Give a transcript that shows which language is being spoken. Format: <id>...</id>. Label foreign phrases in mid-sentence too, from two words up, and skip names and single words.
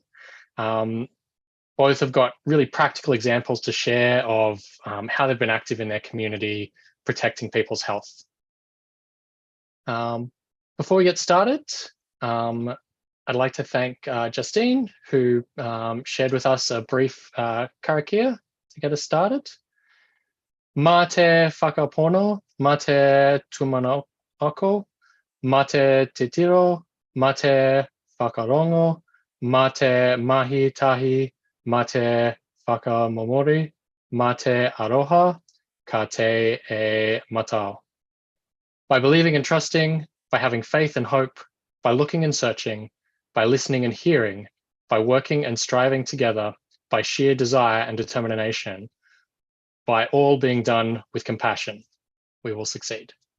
<en>Both have got really practical examples to share of how they've been active in their community, protecting people's health. Before we get started, I'd like to thank Justine, who shared with us a brief karakia to get us started.</en> <mi>Mā te whakapono, mā te tumanako, mā te tiro, mā te whakarongo, mā te mahi tahi, mā te whakamomori, mā te aroha, ka te e matao.</mi> <en>By believing and trusting, by having faith and hope, by looking and searching, by listening and hearing, by working and striving together, by sheer desire and determination, by all being done with compassion, we will succeed.</en>